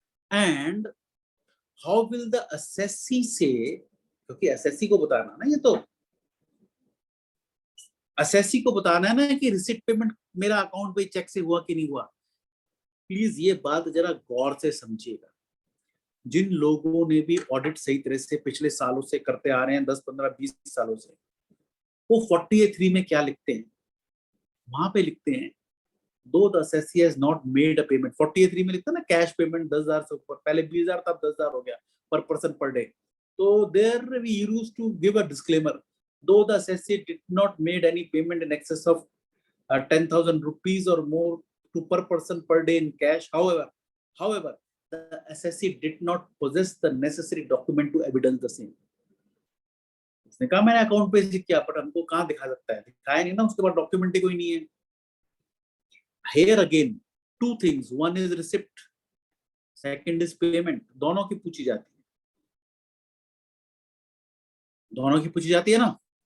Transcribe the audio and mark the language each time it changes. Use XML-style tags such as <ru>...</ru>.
<en>And how will the assessee say?</en> <hi>क्योंकि assessee को बताना ना, ये तो assessee को बताना है ना कि रिसिप्ट पेमेंट मेरा अकाउंट पे चेक से हुआ कि नहीं हुआ। प्लीज ये बात जरा गौर से समझिएगा। जिन लोगों ने भी ऑडिट सही तरह से पिछले सालों से करते आ रहे हैं, 10, 15, 20 सालों से, वो 48(3) में क्या लिखते हैं? वहां पे लिखते हैं दो</hi> <en>The assessee has not made a payment।</en> <hi>48(3) में लिखता है ना कैश पेमेंट 10,000 से ऊपर, पहले 20,000 था, अब 10,000 हो गया पर पर्सन पर डे।</hi> <en>तो there we used to give a disclaimer, though the assessee did not made any payment in excess of 10,000 rupees or more to per person per day in cash, however the assessee did not possess the necessary document to evidence the same।</en> <hi>उसने कहा मैंने account पे check किया, पर हमको कहाँ दिखा सकता है? दिखाया नहीं ना, उसके बाद डॉक्यूमेंट ही कोई नहीं है।</hi> <en>Here again, two things, one is receipt, second is payment,</en> <hi>दोनों की पूछी जाती है, दोनों की पूछी जाती है ना।</hi>